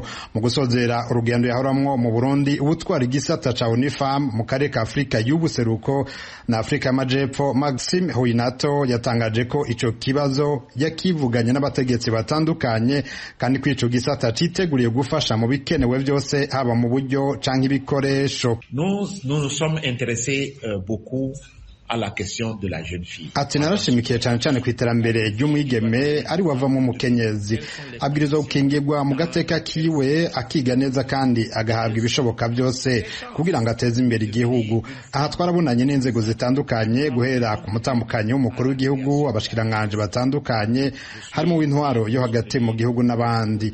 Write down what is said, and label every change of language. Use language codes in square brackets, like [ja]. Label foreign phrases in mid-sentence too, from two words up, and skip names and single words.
[rn] Mu gusozera urugendo yahoramwo mu Burundi, ubutwara igisata ca ONU Femmes mu karere ka Afrika y'ubuseruko na Afrika y'amajepfo, Maxime Huinato yatangaje ko ico kibazo yakivuganye n'abategetsi batandukanye kandi ko ico gisata citeguriye gufasha mu bikenewe vyose haba mu buryo canke ibikoresho. [fr] Nous sommes intéressés beaucoup à la question de la jeune fille. [rn] Ati narashimikiye cyane ku iterambere ry'umwigeme ari wavamo umukenyezi, abwirizwa gukingirwa mu gateka kiwe akiga neza kandi agahabwa ibishoboka byose kugira ngo ateze imbere igihugu. Aha twarabonanye n'inzego zitandukanye guhera ku mutambukanyi w'umukuru w'igihugu, abashikiranganje batandukanye harimo w'intwaro yo hagati mu gihugu n'abandi.